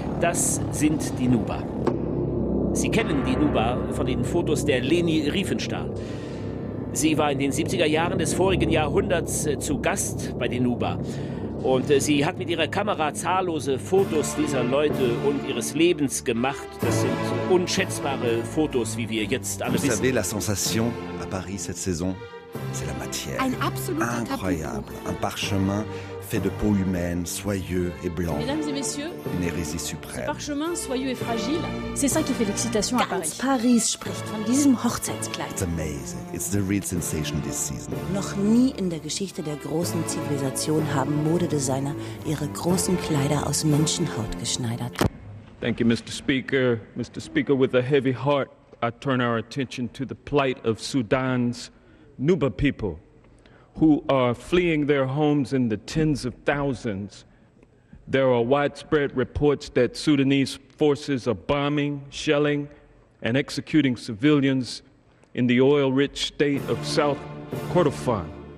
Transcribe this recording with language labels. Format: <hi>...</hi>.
<de>Das sind die Nuba. Sie kennen die Nuba von den Fotos der Leni Riefenstahl. Sie war in den 70er Jahren des vorigen Jahrhunderts zu Gast bei den Nuba. Und sie hat mit ihrer Kamera zahllose Fotos dieser Leute und ihres Lebens gemacht. Das sind unschätzbare Fotos, wie wir jetzt alle wissen.</de> <fr>Vous savez, la sensation à Paris cette saison, c'est la matière.</fr> <de>Ein absoluter Tabu.</de> <fr>Incroyable, un parchemin fait de peau humaine, soyeux et blanc. Mesdames et messieurs, une hérésie suprême. Ce parchemin soyeux et fragile, c'est ça qui fait l'excitation à Paris.</fr> <de>Ganz Paris spricht von diesem Hochzeitskleid.</de> <en>It's amazing. It's the real sensation this season.</en> <de>Noch nie in der Geschichte der großen Zivilisation haben Modedesigner ihre großen Kleider aus Menschenhaut geschneidert.</de> <en>Thank you, Mr. Speaker. Mr. Speaker, with a heavy heart, I turn our attention to the plight of Sudan's Nuba people, who are fleeing their homes in the tens of thousands. There are widespread reports that Sudanese forces are bombing, shelling, and executing civilians in the oil-rich state of South Kordofan.</en>